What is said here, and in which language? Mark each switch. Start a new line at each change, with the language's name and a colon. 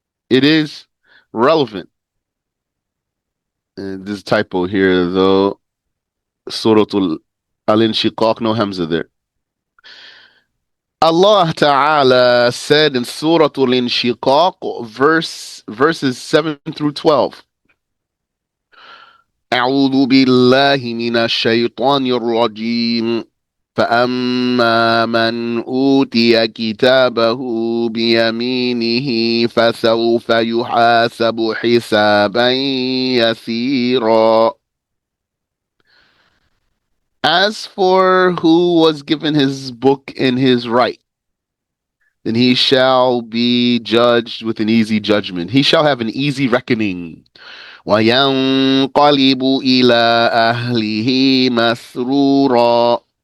English: It is relevant. And this typo here, though. Suratul Al-Inshiqaq, no Hamza there. Allah Ta'ala said in Surah Al-Inshiqaq, verses 7 through 12.
Arabic: أعوذ بالله من الشيطان الرجيم فأما من أوتي كتابه بيمينه فسوف يحاسب حسابا يسيرا.
English: As for who was given his book in his right, then he shall be judged with an easy judgment. He shall have an easy reckoning.
Arabic: وَيَنْقَلِبُ إِلَىٰ أَهْلِهِ مَسْرُورًا.